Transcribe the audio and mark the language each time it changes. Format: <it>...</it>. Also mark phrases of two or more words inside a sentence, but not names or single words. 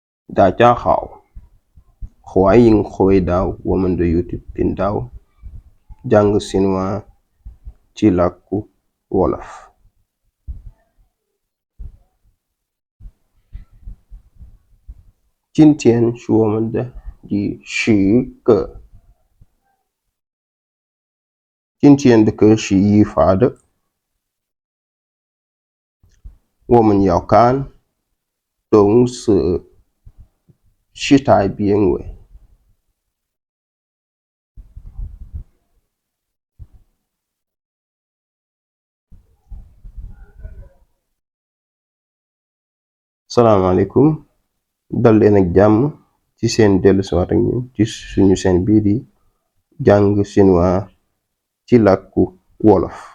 <zh>大家好，欢迎回到我们的 YouTube 频道讲</zh> <wo>chinois ci làkku wolof。</wo> <zh>今天是我们的第10个，今天的课是语法的，我们要看动词时态变位。</zh> <wo>salaamaaleykum dal leen ak jàmm ci seen dellusiwaat ak ñun ci suñu seen bii di jàng chinois ci làkku wolof.</wo>